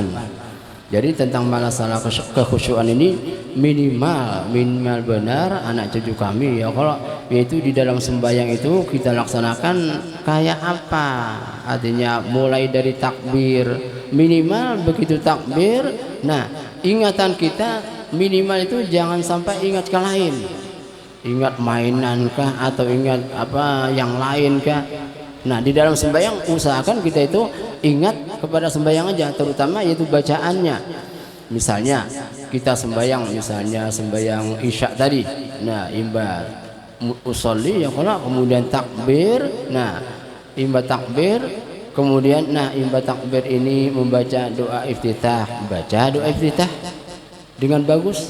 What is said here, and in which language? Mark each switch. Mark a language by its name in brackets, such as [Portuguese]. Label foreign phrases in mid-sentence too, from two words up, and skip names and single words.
[Indonesian] Jadi tentang masalah kekhusyuan ini minimal benar anak cucu kami ya, kalau yaitu di dalam sembahyang itu kita laksanakan kayak apa, artinya mulai dari takbir, minimal begitu takbir, nah ingatan kita minimal itu jangan sampai ingat ke lain, ingat mainan kah atau ingat apa yang lain kah. Nah di dalam sembahyang usahakan kita itu ingat kepada sembahyang aja, terutama yaitu bacaannya. Misalnya kita sembahyang, misalnya sembahyang isya tadi, nah imba usolli ya kalau kemudian takbir, nah imba takbir, kemudian nah imba takbir ini membaca doa iftitah, baca doa iftitah dengan bagus.